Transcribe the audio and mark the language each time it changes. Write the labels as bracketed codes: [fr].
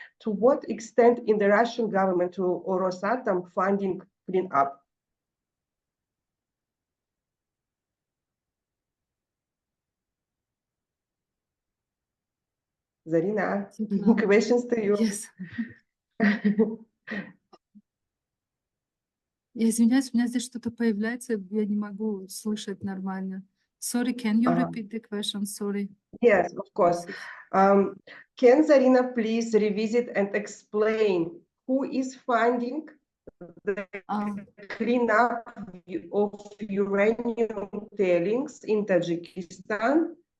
[en] To what extent in the Russian government or Rosatom funding cleanup? Zarina, questions to you. Yes. [ru] Я извиняюсь, у меня здесь что-то появляется, я не могу слышать нормально. [en] Sorry, can you repeat the question? Sorry. Yes, of course. Can Zarina please revisit and explain who is funding the cleanup of uranium tailings in Tajikistan?